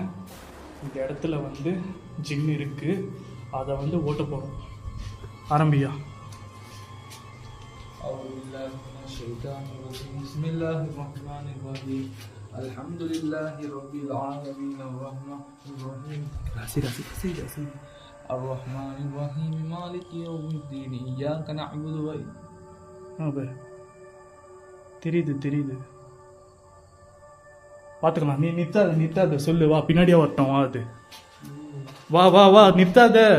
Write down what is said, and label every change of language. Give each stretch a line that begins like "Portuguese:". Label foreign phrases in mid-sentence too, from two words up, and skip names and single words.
Tamil: இந்த இடத்துல வந்து ஜின் இருக்குது, அதை வந்து ஓட்ட போகிறோம். ஆரம்பியா.
Arabic: الحمد لله رب العالمين الرحمن الرحيم مالك يوم الدين إياك نعبد
Tamil: தெரியுது பார்த்துக்கலாம். நீ நிறுத்தாத சொல்லு. வா பின்னாடியே வரட்டும். வா அது வா நிறுத்தாத.